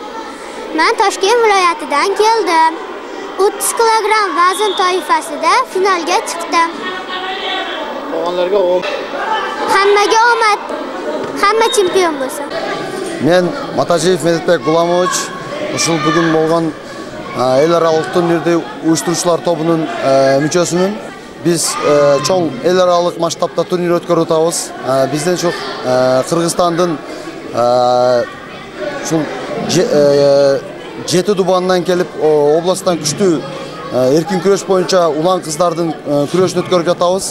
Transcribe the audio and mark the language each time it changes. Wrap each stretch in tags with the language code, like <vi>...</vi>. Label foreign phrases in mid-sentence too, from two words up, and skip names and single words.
<uz>Men Toshkent viloyatidan keldim. 30 kilogramm vazn toifasida finalga chiqdim. Qolganlarga Hammaga omad. Hamma chempion bo'lsin.</uz> <ky>Men Matajiyev Medetbek Gulamovich, ушул бүгүн болгон эл аралык турнирди уюштуруучулар тобунун мүчөсүмүн. Биз чоң эл аралык масштабта турнир өткөрүп атабыз. Бизден чоң Кыргызстандын ушул 7 дубандан келип областтан күчтүү эркин күрөш боюнча улан кыздардын күрөшүн өткөрүп жатабыз.</ky>